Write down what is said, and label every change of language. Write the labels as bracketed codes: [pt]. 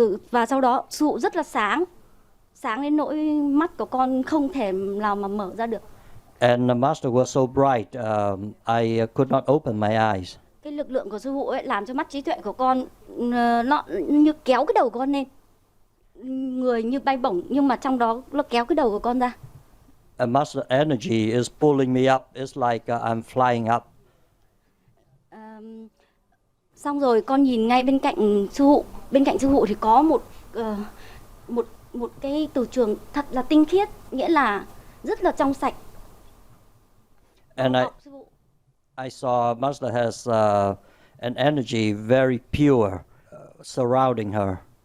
[vi] Và sau đó sư phụ rất là sáng đến nỗi mắt của con không thể nào mà mở ra được. [en] And the Master was so bright, I could not open my eyes. [vi] Cái lực lượng của sư phụ ấy làm cho mắt trí tuệ của con nó như kéo cái đầu của con lên, người như bay bổng nhưng mà trong đó nó kéo cái đầu của con ra. [en] And Master energy is pulling me up. It's like I'm flying up. [vi] Xong rồi con nhìn ngay bên cạnh sư phụ thì có một cái từ trường thật là tinh khiết, nghĩa là rất là trong sạch. [en] And I saw Master has an energy very pure surrounding her.